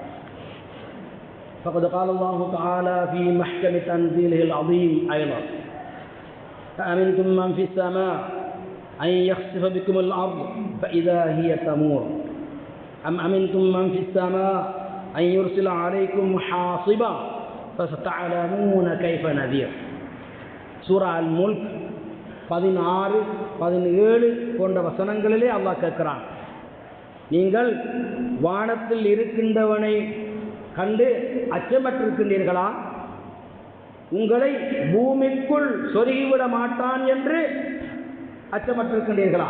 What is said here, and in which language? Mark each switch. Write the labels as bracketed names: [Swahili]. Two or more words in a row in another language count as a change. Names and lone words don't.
[Arabic] فقد قال الله تعالى في محكم تنزيله العظيم أيضا: أأمنتم من في السماء أن يخسف بكم الأرض فإذا هي تمور أم أمنتم من في السماء أن يرسل عليكم حاصبا فستعلمون كيف نذير. [Tamil] سورة الملك 16, 17 போன்ற வசனங்களிலே அல்லாஹ் கேட்கிறான், நீங்கள் வானத்தில் இருக்கின்றவனை கண்டு அச்சமற்றிருக்கின்றீர்களா? உங்களை பூமிக்குள் சொருகிவிட மாட்டான் என்று அச்சமற்றிருக்கின்றீர்களா?